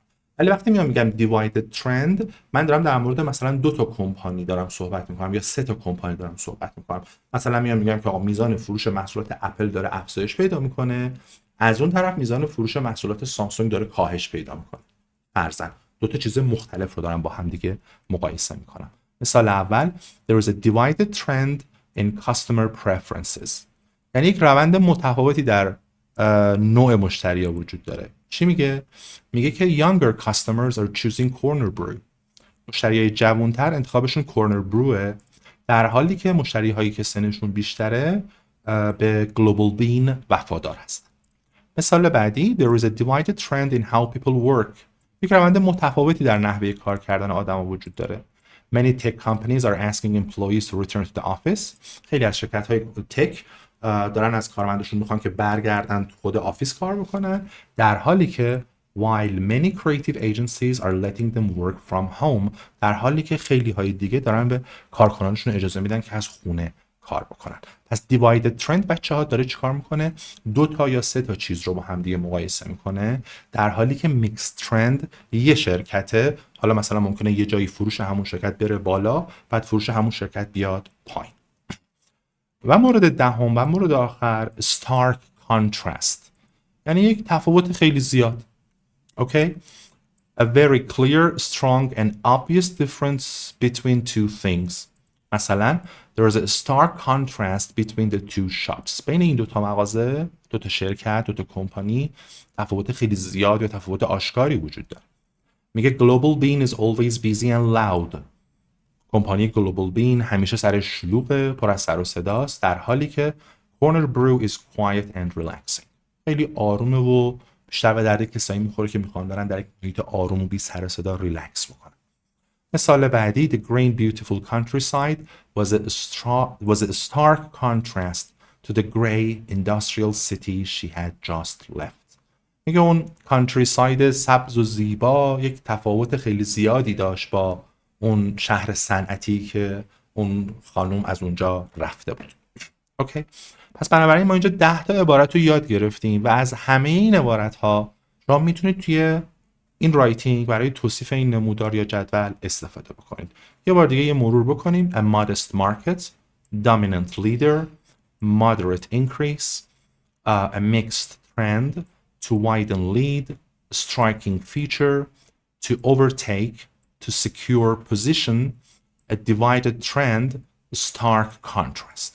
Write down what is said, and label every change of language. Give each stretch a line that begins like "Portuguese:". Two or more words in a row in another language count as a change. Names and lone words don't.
Persian: ولی وقتی میگم
English: divided trend
Persian: من دارم در مورد مثلا 2 تا کمپانی دارم صحبت میکنم یا 3 تا کمپانی دارم صحبت میکنم. مثلا میگم که آقا میزان فروش محصولات اپل داره افزایش پیدا میکنه، از اون طرف میزان فروش محصولات سامسونگ داره کاهش پیدا میکنه. فرضاً 2 تا چیز مختلف رو دارم با هم دیگه مقایسه میکنم. مثال اول
English: there is a divided trend in customer preferences.
Persian: یعنی یک روند متفاوتی در نوع مشتری‌ها وجود داره. چی میگه؟ میگه که
English: younger customers are choosing corner brew.
Persian: مشتریای جوان‌تر انتخابشون corner brew، در حالی که مشتری‌هایی که سنشون بیشتره به global bean وفادار هستن. مثال بعدی
English: there is a divided trend in how people work
Persian: یک روند متفاوتی در نحوه کار کردن آدم‌ها وجود داره.
English: Many tech companies are asking employees to return to the office.
Persian: خیلی از شرکت‌های تک دارن از کارمنداشون میخوان که برگردن تو خود آفیس کار بکنن، در حالی که
English: while many creative agencies are letting them work from home،
Persian: در حالی که خیلی های دیگه دارن به کارکنانشون اجازه میدن که از خونه کار بکنن. پس
English: divided trend
Persian: بچه ها داره چیکار میکنه؟ 2 تا یا 3 تا چیز رو با هم دیگه مقایسه میکنه، در حالی که
English: mixed trend
Persian: یه شرکته، حالا مثلا ممکنه یه جایی فروش همون شرکت بره بالا، بعد فروش همون شرکت بیاد پایین. و مورد دهم و مورد آخر
English: stark contrast،
Persian: یعنی یک تفاوت خیلی زیاد. اوکی؟
English: A very clear, strong and obvious difference between two things. مثلا there is a stark contrast between the two shops.
Persian: بین این دوتا مغازه، دوتا شرکت، دوتا کمپانی تفاوت خیلی زیاد یا تفاوت آشکاری وجود داره.
English: میگه Global Bean is always busy and loud.
Persian: کمپانی Global Bean همیشه سرش شلوغه، پر از سر و صداست، در حالی که Corner Brew
English: is quiet and relaxing.
Persian: خیلی آرومه و بیشتر به درد کسایی میخوره که میخوان دارن در یک محیط آروم و بی سر و صدا ریلکس بکنن. مثال بعدی
English: The green beautiful countryside was a stark contrast to the gray industrial city she had just left.
Persian: میگه اون countryside سبز و زیبا یک تفاوت خیلی زیادی داشت با اون شهر صنعتی که اون خانم از اونجا رفته بود. اوکی؟ پس بنابراین ما اینجا 10 تا عبارت رو یاد گرفتیم و از همه این عبارت ها شما میتونید توی این رایتینگ برای توصیف این نمودار یا جدول استفاده بکنید. یه بار دیگه یه مرور بکنیم.
English: A modest market, dominant leader, moderate increase, a mixed trend, to widen lead, striking feature, to overtake, to secure position, a divided trend, stark contrast.